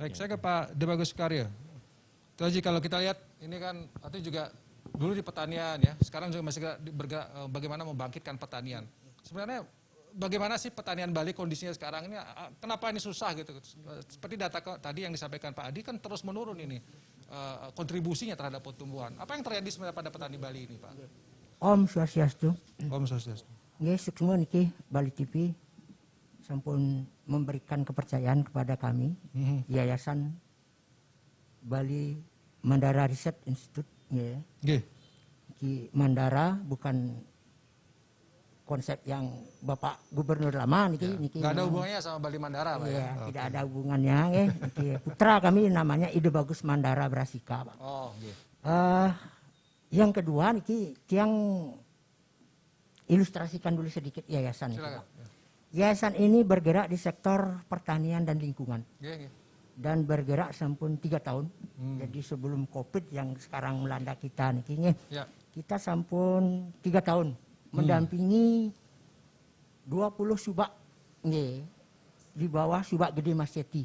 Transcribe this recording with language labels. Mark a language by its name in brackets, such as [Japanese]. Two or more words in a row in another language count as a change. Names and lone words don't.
[Indonesian] Baik, saya ke Pak Debagus Karya. Itu aja kalau kita lihat ini kan itu juga dulu di pertanian ya, sekarang juga masih bergerak bagaimana membangkitkan pertanian. Sebenarnya bagaimana sih pertanian Bali kondisinya sekarang ini? Kenapa ini susah gitu? Seperti data tadi yang disampaikan Pak Adi kan terus menurun ini kontribusinya terhadap pertumbuhan. Apa yang terjadi sebenarnya pada petani Bali ini Pak? [Balinese] Om Swastiastu. Om Swastiastu. [Indonesian] Nggih, semua niki Bali TV sampun memberikan kepercayaan kepada kami, Yayasan Bali Mandara Research Institute, ya. Ki Mandara bukan konsep yang Bapak Gubernur lama niki. Nggak ada hubungannya sama Bali Mandara, Pak. Ya, tidak ada hubungannya, ya. Niki putra kami namanya Ide Bagus Mandara Brasika, Pak. Oh, nggih. Yang kedua niki tiang ilustrasikan dulu sedikit yayasan itu, Pak. Yayasan ini bergerak di sektor pertanian dan lingkungan. Dan bergerak sampun 3 tahun. Jadi sebelum COVID yang sekarang melanda kita nih, kita sampun 3 tahun mendampingi 20 subak di bawah Subak Gede Mas Yeti.